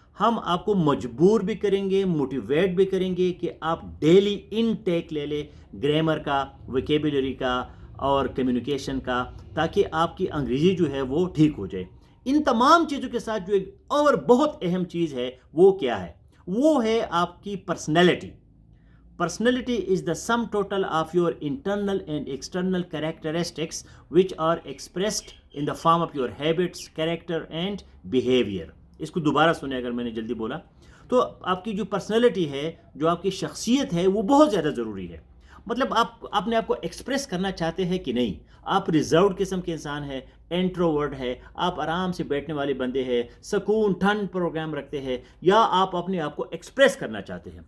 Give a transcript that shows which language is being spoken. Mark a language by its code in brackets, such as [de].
[ur] ہم آپ کو مجبور بھی کریں گے, موٹیویٹ بھی کریں گے کہ آپ ڈیلی انٹیک لے لیں گرامر کا, ویکیبلری کا اور کمیونیکیشن کا, تاکہ آپ کی انگریزی جو ہے وہ ٹھیک ہو جائے. ان تمام چیزوں کے ساتھ جو ایک اور بہت اہم چیز ہے وہ کیا ہے, وہ ہے آپ کی personality. [en] Personality is the sum total of your internal and external characteristics which are expressed in the form of your habits, character and behavior. [ur] اس کو دوبارہ سنیں اگر میں نے جلدی بولا تو آپ کی جو پرسنالٹی ہے, جو آپ کی شخصیت ہے, وہ بہت زیادہ ضروری ہے. مطلب آپ اپنے آپ کو ایکسپریس کرنا چاہتے ہیں کہ نہیں, آپ ریزروڈ قسم کے انسان ہیں, انٹروورڈ ہے, آپ آرام سے بیٹھنے والے بندے ہیں, سکون ٹھنڈ پروگرام رکھتے ہیں, یا آپ اپنے آپ کو ایکسپریس کرنا چاہتے ہیں.